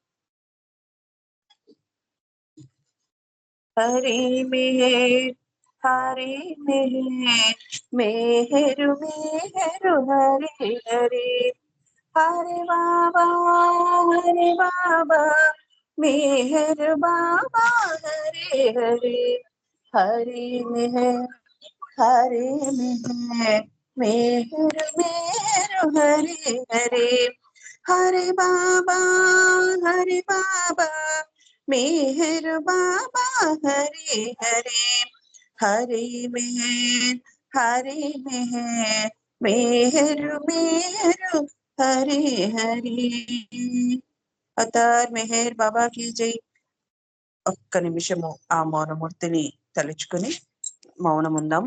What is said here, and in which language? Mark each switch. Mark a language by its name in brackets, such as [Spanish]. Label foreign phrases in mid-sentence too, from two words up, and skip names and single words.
[Hindi] हरे मेहर, हरे मेहर, मेहर मेहर हरे हरे. हरे बाबा, मेहर बाबा हरे हरे. हरे मेहर, हरे मेहर, मेहर मेहर हरे हरे. हरे बाबा, मेहर बाबा हरे हरे, हरे मेहर हरे मेहर, मेहर मेहर हरे हरे। [Telugu] అవతార్ మెహర్ బాబాకి జై. ఒక్క నిమిషము ఆ మౌనమూర్తిని తలుచుకుని మౌనం ఉందాము.